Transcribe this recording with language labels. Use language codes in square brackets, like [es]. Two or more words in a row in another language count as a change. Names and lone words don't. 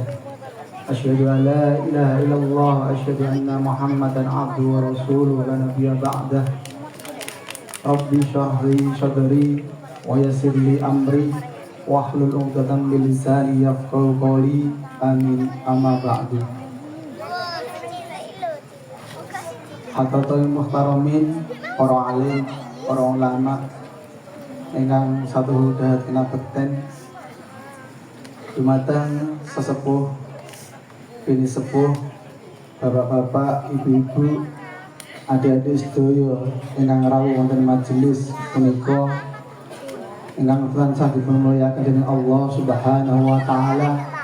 [ar] أشهد أن لا إله إلا الله وأشهد أن محمدا عبده ورسوله لا نبي بعده. رب اشرح لي صدري ويسر لي أمري واحلل عقدة من لساني يفقهوا قولي. آمين. أما بعد. حضرة المحترمين, [jv] para alim, para ulama ingkang satu dahat kinabekten, dumateng sesepuh, bini sepuh, bapak-bapak, ibu-ibu, adik-adik sedaya ingkang rawuh wonten majelis punika ingkang tansah dipunmulyakaken dening [ar] الله سبحانه وتعالى.